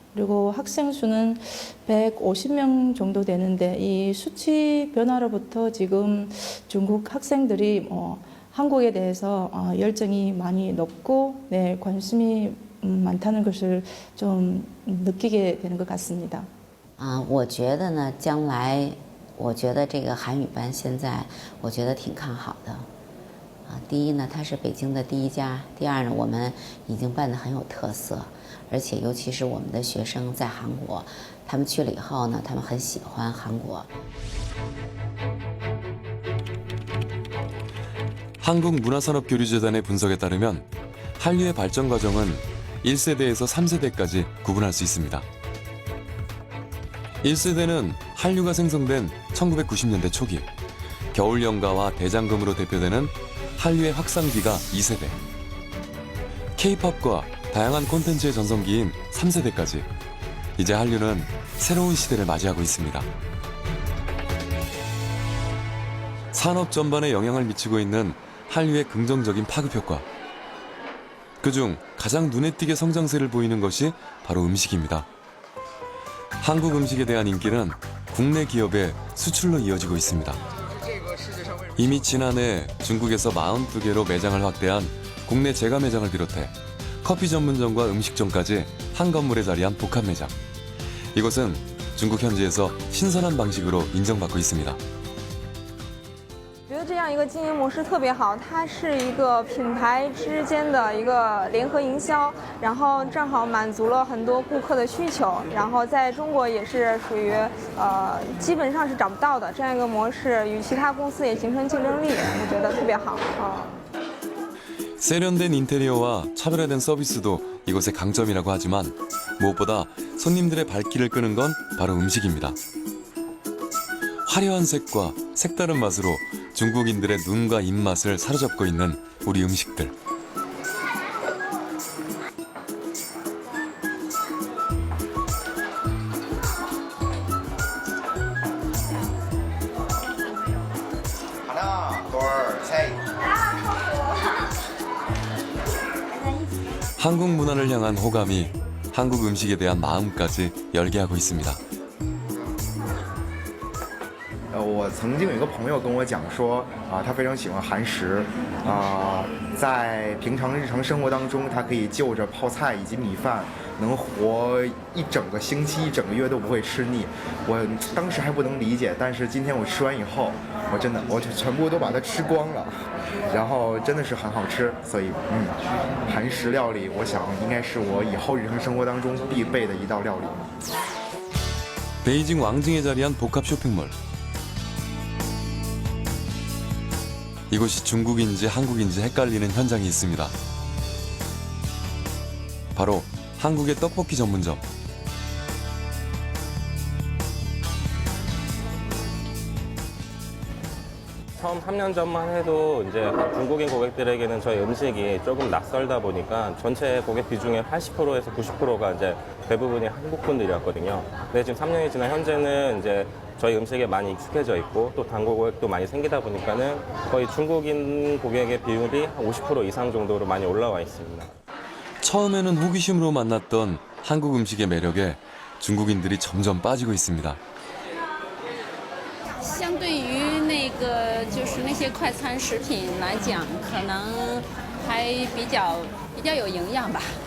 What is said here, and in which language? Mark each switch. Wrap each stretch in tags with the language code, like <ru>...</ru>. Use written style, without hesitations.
<ko>그리고 학생 수는 150명 정도 되는데 이 수치 변화로부터 지금 중국 학생들이 한국에 대해서 열정이 많이 높고 관심이 많다는 것을 좀 느끼게 되는 것 같습니다.</ko> <zh>我觉得呢，将来我觉得这个韩语班现在我觉得挺看好的。第一呢，它是北京的第一家；第二呢，我们已经办得很有特色，而且尤其是我们的学生在韩国，他们去了以后呢，他们很喜欢韩国。</zh> <ko>한국문화산업교류재단의 분석에 따르면 한류의 발전 과정은 1세대에서 3세대까지 구분할 수 있습니다. 1세대는 한류가 생성된 1990년대 초기, 겨울연가와 대장금으로 대표되는 한류의 확산기가 2세대, K-팝과 다양한 콘텐츠의 전성기인 3세대까지 이제 한류는 새로운 시대를 맞이하고 있습니다. 산업 전반에 영향을 미치고 있는 한류의 긍정적인 파급 효과. 그중 가장 눈에 띄게 성장세를 보이는 것이 바로 음식입니다. 한국 음식에 대한 인기는 국내 기업의 수출로 이어지고 있습니다. 이미 지난해 중국에서 42개로 매장을 확대한 국내 제과 매장을 비롯해 커피 전문점과 음식점까지 한 건물에 자리한 복합 매장. 이곳은 중국 현지에서 신선한 방식으로 인정받고 있습니다.</ko> <zh>我觉得这样一个经营模式特别好，它是一个品牌之间的一个联合营销，然后正好满足了很多顾客的需求，然后在中国也是属于基本上是找不到的这样一个模式，与其他公司也形成竞争力，我觉得特别好。</zh> <ko>세련된 인테리어와 차별화된 서비스도 이곳의 강점이라고 하지만 무엇보다 손님들의 발길을 끄는 건 바로 음식입니다. 화려한 색과 색다른 맛으로 중국인들의 눈과 입맛을 사로잡고 있는 우리 음식들. 하나, 둘, 셋. 한국 문화를 향한 호감이 한국 음식에 대한 마음까지 열게 하고 있습니다.</ko> <zh>我曾经有一个朋友跟我讲说，他非常喜欢韩食，在平常日常生活当中，他可以就着泡菜以及米饭，能活一整个星期、一整个月都不会吃腻。我当时还不能理解，但是今天我吃完以后，我全部都把它吃光了，然后真的是很好吃。所以，韩食料理，我想应该是我以后日常生活当中必备的一道料理。</zh> <ko>베이징 왕징에 자리한 복합 쇼핑몰. 이곳이 중국인지 한국인지 헷갈리는 현장이 있습니다. 바로 한국의 떡볶이 전문점. 처음 3년 전만 해도 이제 중국인 고객들에게는 저희 음식이 조금 낯설다 보니까 전체 고객 비중의 80%에서 90%가 이제 대부분이 한국 분들이었거든요. 근데 지금 3년이 지난 현재는 이제 저희 음식에 많이 익숙해져 있고 또 단골 고객도 많이 생기다 보니까는 거의 중국인 고객의 비율이 한 50% 이상 정도로 많이 올라와 있습니다. 처음에는 호기심으로 만났던 한국 음식의 매력에 중국인들이 점점 빠지고 있습니다.</ko> <zh>相对于那个就是那些快餐食品来讲，可能还比较有营养吧。</zh>